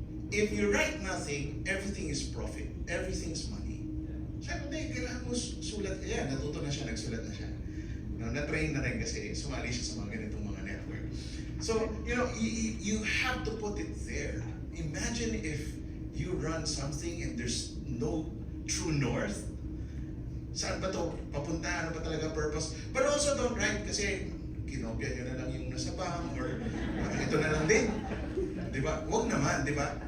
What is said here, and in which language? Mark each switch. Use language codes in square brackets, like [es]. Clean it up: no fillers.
[en] If you write nothing, everything is profit. Everything's money. [tl] Siyempre, kailangan mo sulat. Ayan, natuto na siya, nagsulat na siya. Na-train na rin kasi sumali siya sa mga ganitong mga network. [en] So, you have to put it there. Imagine if you run something and there's no true north. [tl] Saan ba to papunta? Ano ba talaga purpose? [en] But also don't write [tl] kasi kinopya nyo na lang yung nasa bang or ito na lang din. Di ba? Huwag naman, di ba?